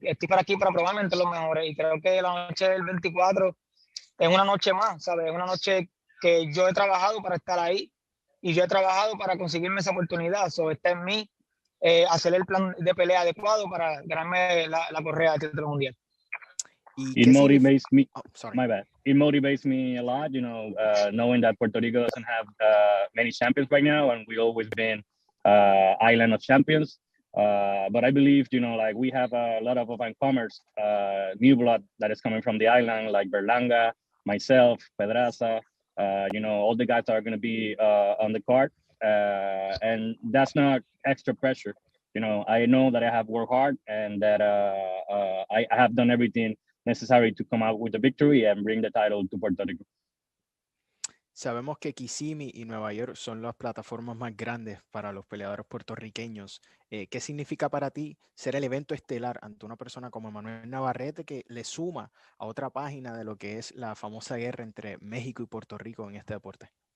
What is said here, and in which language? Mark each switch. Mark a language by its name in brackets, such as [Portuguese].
[Spanish] Estoy para aquí para probarme entre los mejores. Y creo que la noche del 24 es una noche más, ¿sabes? Es una noche que yo he trabajado para estar ahí y yo he trabajado para conseguirme esa oportunidad. Está en mí hacer el plan de pelea adecuado para ganarme la correa del título mundial. [English] It motivates me. My bad. It motivates me a lot, knowing that Puerto Rico doesn't have many champions right now, and we always been island of champions. But I believe, we have a lot of up-and-comers, new blood that is coming from the island, like Berlanga, myself, Pedraza, all the guys are going to be on the card. And that's not extra pressure. I know that I have worked hard and that I have done everything necessary to come out with the victory and bring the title to Puerto Rico. [Spanish] Sabemos que Kissimmee y Nueva York son las plataformas más grandes para los peleadores puertorriqueños. ¿Qué significa para ti ser el evento estelar ante una persona como Emanuel Navarrete que le suma a otra página de lo que es la famosa guerra entre México y Puerto Rico en este deporte?